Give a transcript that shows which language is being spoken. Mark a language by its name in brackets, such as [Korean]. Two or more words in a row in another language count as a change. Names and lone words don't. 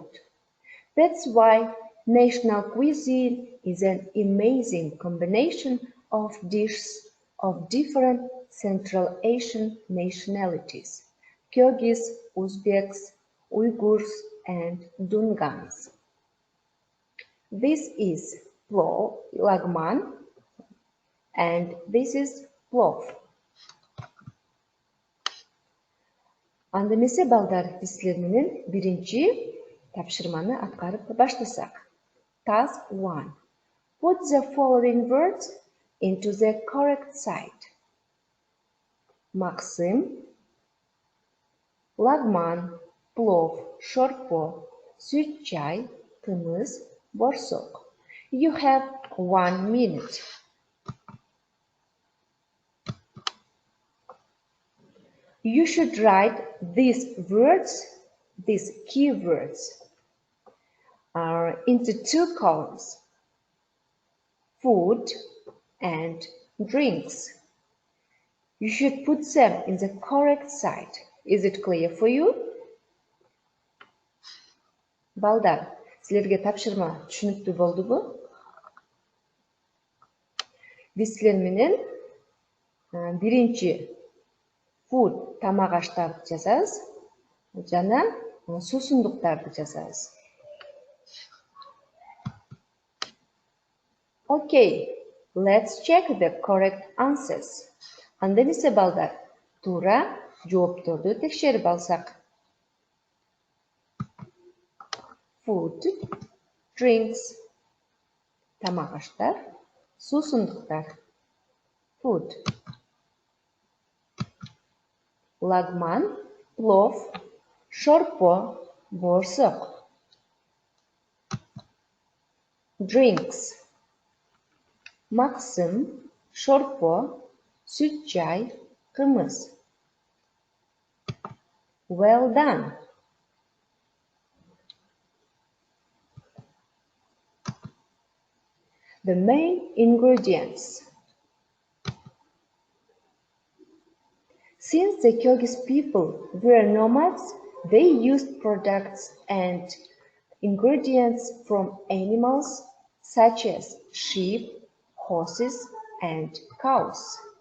[English] That's why national cuisine is an amazing combination of dishes of different Central Asian nationalities: Kyrgyz, Uzbeks, Uyghurs, and Dungans. This is plov, lagman, and this is plov. [Kyrgyz] Анда эмесе балдар, биз силер менен биринчи тапшырманы аткарып баштасак. [English] Task 1. Put the following words into the correct side. [Kyrgyz] Максим, лагман, плов, шорпо, süt чай, кымыз, борсок. [English] You have 1 minute. You should write these words, these keywords, into 2 columns: food and drinks. You should put them in the correct side. Is it clear for you? [Kyrgyz] Балдар, силерге тапшырма түшүнүктүү болдубу? Биз силер менен биринчи food тамак аштарды жазабыз жана суусундуктарды жазабыз. [English] Okay, let's check the correct answers. [Kyrgyz] Анда эмесе балдар, туура жоопторду текшерип алсак. [English] Food, drinks, [Kyrgyz] тамак аштар, суусундуктар. [English] Food. [Kyrgyz] Лагман, плов, шорпо, борсок. [English] Drinks. [Kyrgyz] Максим, шорпо, süt чай, кымыз. [English] Well done. The main ingredients. Since the Kyrgyz people were nomads, they used products and ingredients from animals such as sheep, horses, and cows.